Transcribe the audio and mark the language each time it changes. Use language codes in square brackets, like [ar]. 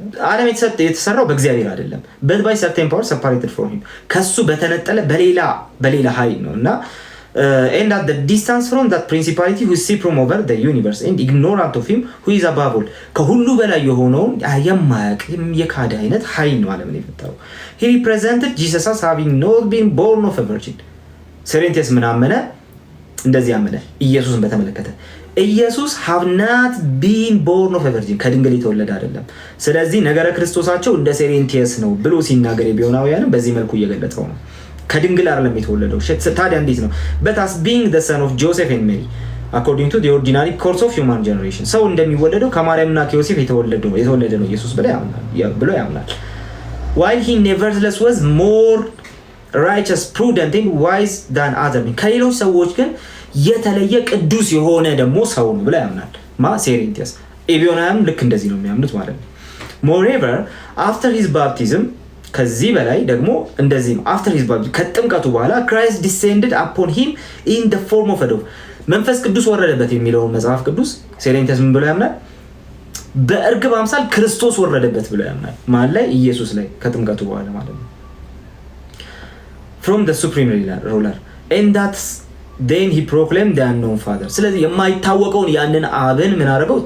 [am] ዓለም የተሰራው በእግዚአብሔር አይደለም [en] but by certain power separated from him [am] ከሱ በተነጠለ በሌላ ኃይል ነውና [en] and at the distance from that principality who is supreme over the universe and ignorant of him who is above all [am] ከሁሉ በላይ የሆነውን የማያውቅ የካደ አይነት ኃይል ነው ዓለምን የፈጠረው። [en] he represented Jesus as having not been born of a virgin። [am] ሴሬንቴስ ምን አመነ? እንደዚህ አመነ ኢየሱስን በተመለከተ ኢየሱስ [en] have not been born of a virgin [am] ከድንግል የተወለደ አይደለም። ስለዚህ ነገረ ክርስቶሳቸው እንደ ሴሬንቴስ ነው ብሎ ሲናገር ኤቢዮናውያንም በዚህ መልኩ እየገለጸው ነው። ከድንግል አይደለም የተወለደው። ታዲያ እንዴት ነው? [en] but as being the son of Joseph and Mary according to the ordinary course of human generation [am] ሰው እንደሚወለደው ከማርያምና ከዮሴፍ የተወለደ ነው ኢየሱስ ብሎ ያምናል። [en] while he nevertheless was more righteous, prudent and wise than other men [am] ከሌሎች ሰዎች ግን የተለየ ቅዱስ የሆነ ደግሞ ሰው ነው ብለ ያምናል። ሴሬንቴስ ኤቢዮናውያን ልክ እንደዚህ ነው የሚያምኑት ማለት ነው። [en] moreover after his baptism [am] ከዚህ በላይ ደግሞ እንደዚህ ነው [en] after his baptism [am] ከጥምቀቱ በኋላ [en] Christ descended upon him in the form of a dove [am] መንፈስ ቅዱስ ወረደበት የሚለው መጽሐፍ ቅዱስ ሴሬንቴስ ምን ብሎ ያምናል? በእርግብ አምሳል ክርስቶስ ወረደበት ብሎ ያምናል። ማለት ላይ ኢየሱስ ላይ ከጥምቀቱ በኋላ ማለት ነው [en] from the supreme ruler and that's then he proclaimed the unknown father [am] ስለዚህ የማይታወቀውን ያንን አብን ምን አደረገው?